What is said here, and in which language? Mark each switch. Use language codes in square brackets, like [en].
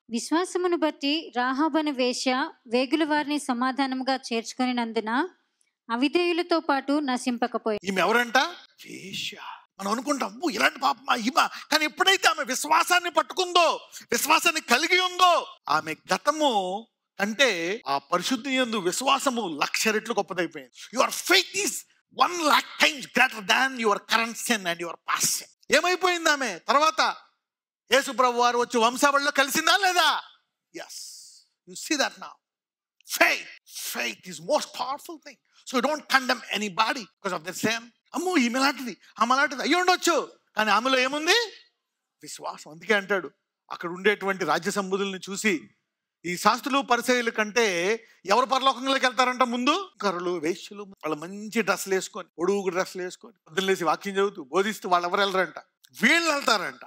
[te] విశ్వాసమును బట్టి రాహాబను వేశ్య వేగుల వారిని సమాధానముగా చేర్చుకొనినందున అవిధేయులతో పాటు నశింపకపోయింది. ఈమె ఎవరంట? వేశ్య. మనం అనుకుంటాం ఇలాంటి పాపమా ఈమె, కానీ ఎప్పుడైతే ఆమె విశ్వాసాన్ని పట్టుకుందో, విశ్వాసాన్ని కలిగి ఉందో, ఆమె గతము అంటే ఆ పరిశుద్ధి యందు విశ్వాసము 1,00,000 రెట్లు గొప్పదైపోయింది. [en] Your faith is 1,00,000 times greater than your current sin and your past sin. [te] ఏమైపోయింది ఆమె? తర్వాత యేసు ప్రభు వారు వచ్చి వంశావళిలో కలిసిందా లేదా? [en] yes, you see that now. faith is most powerful thing. So you don't condemn anybody because of their sin. [te] అమ్మో ఈమె లాంటిది, ఆమె లాంటిది అయ్యి ఉండొచ్చు, కానీ ఆమెలో ఏముంది? విశ్వాసం. అందుకే అంటాడు అక్కడ ఉండేటువంటి రాజ్య సంబుధుల్ని చూసి ఈ శాస్త్రులు పరిసయ్యుల కంటే ఎవరు పరలోకంలోకి వెళ్తారంట? ముందు కరులు, వేశ్యలు. వాళ్ళు మంచి డ్రెస్సులు వేసుకొని, పొడుగు డ్రెస్సులు వేసుకొని పొద్దున్నేసి వాక్యం చదువుతూ బోధిస్తూ వాళ్ళు ఎవరు వెళ్ళరంట? వీళ్ళు వెళ్తారంట.